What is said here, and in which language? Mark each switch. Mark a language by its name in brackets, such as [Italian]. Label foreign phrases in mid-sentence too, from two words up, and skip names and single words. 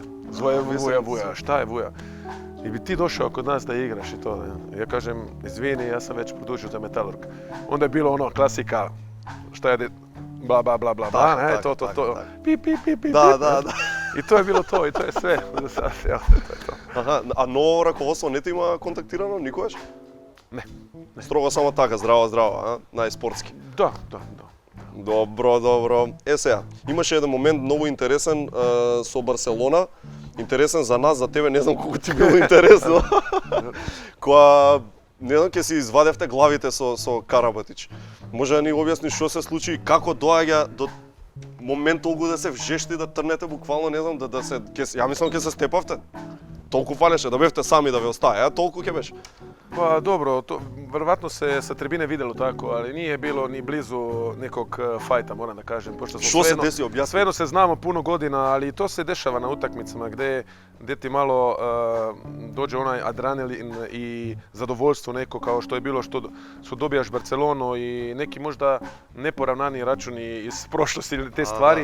[Serbian] Zove Vuja, šta je Vuja? I bi ti došao kod nas da igraš i to. Ne? Ja kažem, izvini, ja sam već produžio za Metalurg. Onda je bilo ono klasika, šta je bla, ne, to. Pip. Da. I to je bilo to, i to je sve. Ja, to je to. [Macedonian] Аха, а ново раководство не те има контактирано никогаш? Не. Строго само така, здраво, а? Најспортски. Да. Добро. Сега, имаше еден момент многу интересен со Барселона. Интересен за нас, за тебе не знам колку ти било интересно. Која, не знам, ќе си извадевте главите со Карабатич. Може да ни објасниш што се случи и како доаѓа до момент толку да се вжешти, да трнете буквално, не знам, да се... Ја мислам ќе се степавте. Толку фалеше, да бевте сами да ве остае, а толку ќе беше. [Serbian] Pa dobro, to vjerovatno se sa tribine vidjelo tako, ali nije bilo ni blizu nekog fajta, moram da kažem. Pošto Što se desi, objasni? Svejedno se znamo puno godina, ali to se dešava na utakmicama gdje ti malo dođe onaj adrenalin i zadovoljstvo neko kao što je bilo što dobijaš Barcelonu i neki možda neporavnani računi iz prošlosti ili te stvari.